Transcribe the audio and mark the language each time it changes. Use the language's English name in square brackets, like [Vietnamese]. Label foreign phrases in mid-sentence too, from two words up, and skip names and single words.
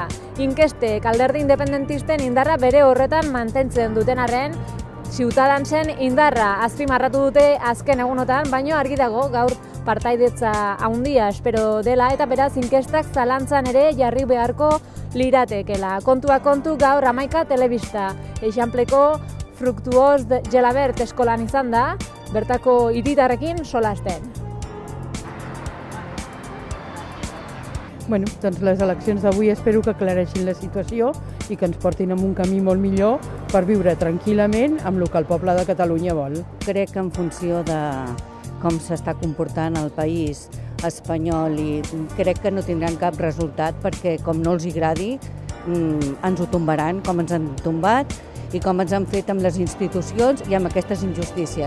[Basque] Inkestek alderdi independentisten indarra bere horretan mantentzen duten arren, Ciudadansen indarra azpimarratu dute azken egunotan, baino argi dago gaur partaidetza handia espero dela eta beraz inkestak zalantzan ere jarri beharko liratekela. Kontua kontu gaur Hamaika telebista. Eixampleko Fructuós Gelabert eskolan izan da, bertako hiritarrekin solasten. [Catalan] Bueno, doncs les eleccions d'avui espero que aclareixin la situació i que ens portin en un camí molt millor per viure tranquil·lament amb el que el poble de Catalunya vol. Crec que en funció de com s'està comportant el país espanyol i crec que no tindran cap resultat perquè com no els agradi ens ho tombaran com ens han tombat i com ens han fet amb les institucions i amb aquestes injustícies.